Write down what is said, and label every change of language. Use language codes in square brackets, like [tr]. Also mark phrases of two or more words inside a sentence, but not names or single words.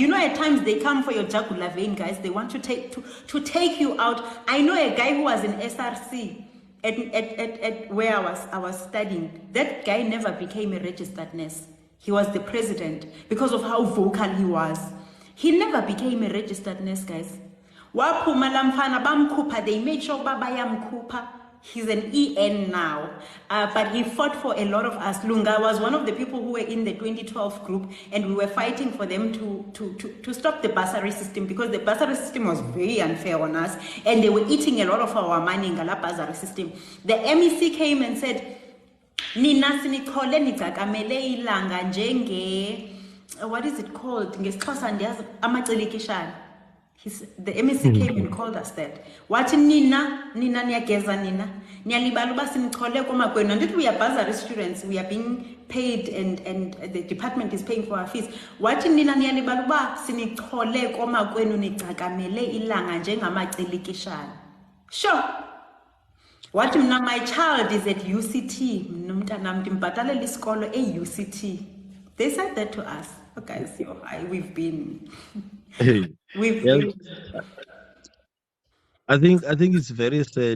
[en] You know, at times they come for your jugular vein, guys. They want to take you out. I know a guy who was in SRC at where I was studying. That guy never became a registered nurse. He was the president because of how vocal he was. He never became a registered nurse, guys. [xh] Waphuma lamfana bamkhupha, [en] they made sure bayamkhupha. He's an EN now, but he fought for a lot of us. Lunga was one of the people who were in the 2012 group, and we were fighting for them to stop the bursary system because the bursary system was very unfair on us, and they were eating a lot of our money in the bursary system. The MEC came and said, [xh] Nina sinichole nigcakamele ilanga njenge, [en] what is it called? [xh] NgesiXhosa ndiyazi amacelikishana. [en] The MEC came and called us that. [xh] Wathi nina niyageza nina. Niyalibala uba sinichole komakwenu. [en] And we are bursary students, we are being paid and the department is paying for our fees. [xh] Wathi nina niyalibala uba sinichole komakwenu nigcakamele ilanga njengamacelikishana. [en] Sure. What now my child is at UCT. UCT. They said that to us. Okay, so we've been we've Yeah, been I think it's very sad.